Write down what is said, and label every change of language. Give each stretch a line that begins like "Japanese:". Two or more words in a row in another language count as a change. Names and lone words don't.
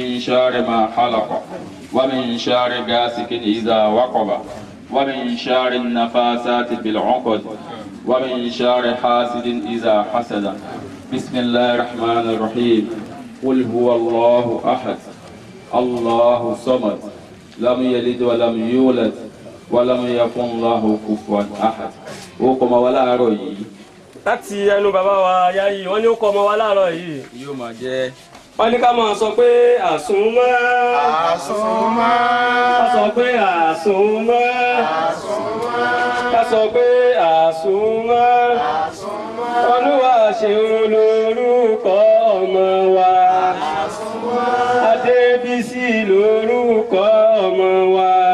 Arabic: شر ما خلق ومن شر غاسق إذا وقب ومن شر النفاسات بالعقد ومن شر حاسد إذا حسد بسم الله الرحمن الرحيم قل هو الله أحد الله صمد لم يلد ولم يولد ولم يكن له كفوا أحد وكما ولا أروي
Yoruba: láti ẹnu bàbá wa Yayi wọ́n ní ó kọ ọmọ wa láàárọ̀ yìí yóò máa jẹ́ wọ́n ní ká máa sọ pé àsùnmọ́ àsùnmọ́ ká sọ pé àsùnmọ́ ká sọ pé àsùnmọ́ Olúwa ṣeun lórúkọ ọmọ wa Adébísí lórúkọ ọmọ wa